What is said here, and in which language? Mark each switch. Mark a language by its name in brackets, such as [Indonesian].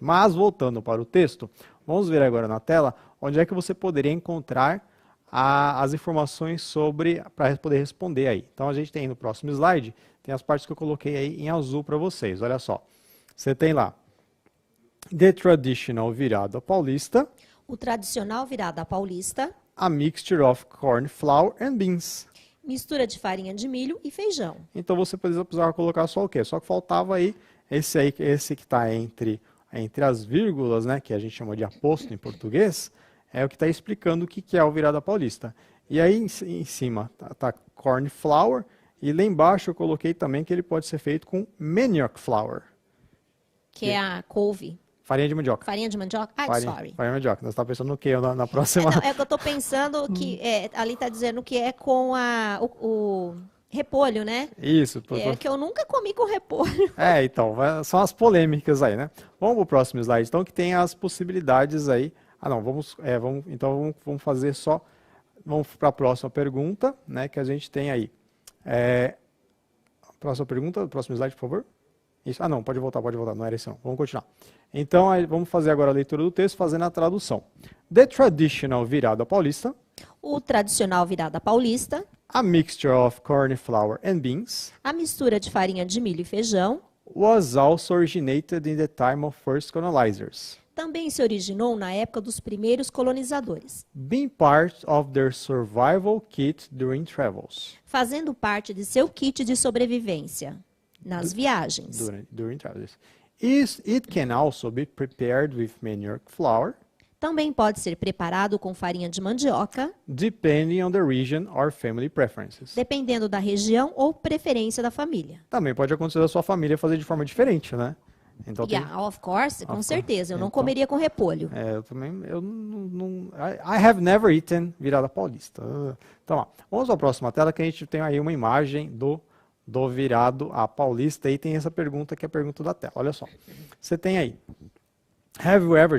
[Portuguese] Mas voltando para o texto, vamos ver agora na tela onde é que você poderia encontrar as informações sobre para poder responder aí. Então a gente tem no próximo slide, tem as partes que eu coloquei aí em azul para vocês. Olha só. Você tem lá [English] The Traditional [Portuguese] Virada Paulista, O tradicional virada paulista, [English] a mixture of corn flour and beans. [Portuguese] mistura de farinha de milho e feijão. Então você precisava colocar só o quê? Só que faltava aí esse que está entre as vírgulas, né, que a gente chama de aposto em português, é o que está explicando o que é o virada paulista. E aí em cima tá corn flour, e lá embaixo eu coloquei também que ele pode ser feito com manioc flour. Que é a couve. Farinha de mandioca. Farinha de mandioca? [English] Sorry. [Portuguese] Farinha de mandioca. Nós estávamos pensando no que na próxima... É que eu estou pensando que ali está dizendo que é com o repolho, né? Isso. É que eu nunca comi com repolho. Então, são as polêmicas aí, né? Vamos para o próximo slide, então, que tem as possibilidades aí. Vamos fazer só... Vamos para a próxima pergunta, né, que a gente tem aí. Próxima pergunta, próximo slide, por favor. Isso. Não, pode voltar, não era isso não. Vamos continuar. Então, vamos fazer agora a leitura do texto, fazendo a tradução. [English] The traditional virada paulista. [Portuguese] O tradicional virada paulista. [English] A mixture of corn flour and beans. [Portuguese] A mistura de farinha de milho e feijão. [English] Was also originated in the time of first colonizers. [Portuguese] Também se originou na época dos primeiros colonizadores. [English] Being part of their survival kit during travels. [Portuguese] Fazendo parte de seu kit de sobrevivência nas viagens. [English] During travels. It can also be prepared with manioc flour. [Portuguese] Também pode ser preparado com farinha de mandioca, [English] depending on the region or family preferences. [Portuguese] dependendo da região ou preferência da família. Também pode acontecer da sua família fazer de forma diferente, né? Então [English] Of course, [Portuguese] com certeza. Eu não comeria com repolho. Eu não... [English] I have never eaten virada paulista. [Portuguese] Então, vamos à próxima tela que a gente tem aí uma imagem do virado a paulista e tem essa pergunta que é a pergunta da tela. Olha só. Você tem aí. [English] Have you ever?